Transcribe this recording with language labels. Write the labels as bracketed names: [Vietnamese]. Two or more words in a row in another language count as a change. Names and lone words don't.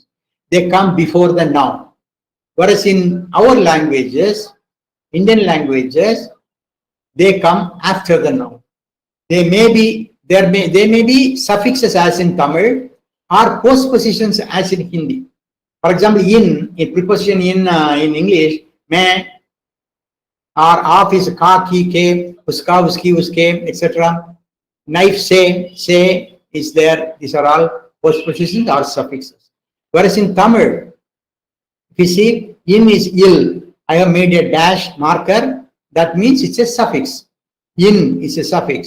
[English] They come before the noun. Whereas in our languages, Indian languages, they come after the noun. They may be suffixes as in Tamil or postpositions as in Hindi. For example, in preposition in English, may or of is [Hindi] का, की, के, उसका, उसकी, उसके, [English] etc. Knife, say is there. These are all postpositions or suffixes. Whereas in Tamil, if you see, in is il. I have made a dash marker. That means it's a suffix. In is a suffix.